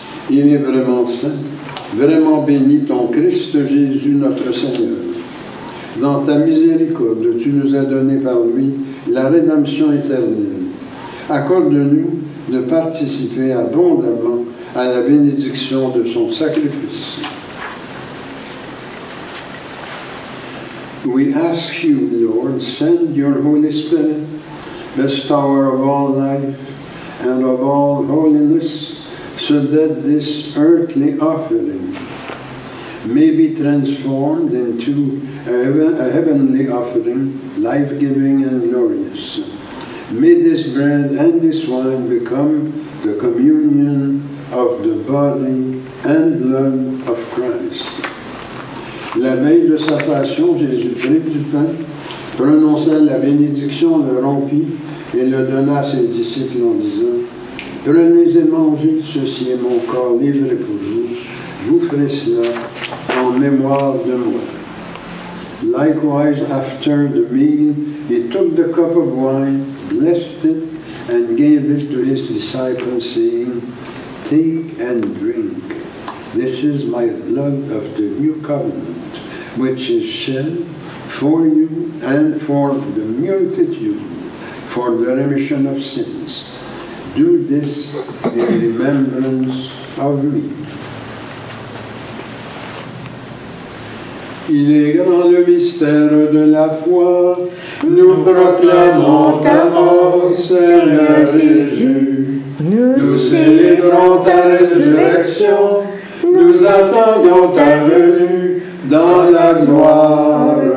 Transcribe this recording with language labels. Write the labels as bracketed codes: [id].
[fr] Il est vraiment saint, vraiment béni ton Christ Jésus notre Seigneur. Dans ta miséricorde, tu nous as donné par lui la rédemption éternelle. Accorde-nous de participer abondamment à la bénédiction de son sacrifice. [en] We ask you, Lord, send your Holy Spirit, bestower of all life and of all holiness, so that this earthly offering may be transformed into a heavenly offering, life-giving and glorious. May this bread and this wine become the communion of the body and blood of Christ. [fr] La veille de sa passion, Jésus prit du pain, prononça la bénédiction, le rompit et le donna à ses disciples en disant, « Prenez et mangez, ceci est mon corps livré pour vous. Vous ferez cela en mémoire de moi. » [en] Likewise, after the meal, he took the cup of wine, blessed it, and gave it to his disciples, saying, Take and drink. This is my blood of the new covenant, which is shed for you and for the multitude for the remission of sins. Do this in remembrance of me. [fr] Il est grand le mystère de la foi, nous proclamons ta mort, Seigneur Jésus. Nous célébrons ta résurrection, nous attendons ta venue dans la gloire.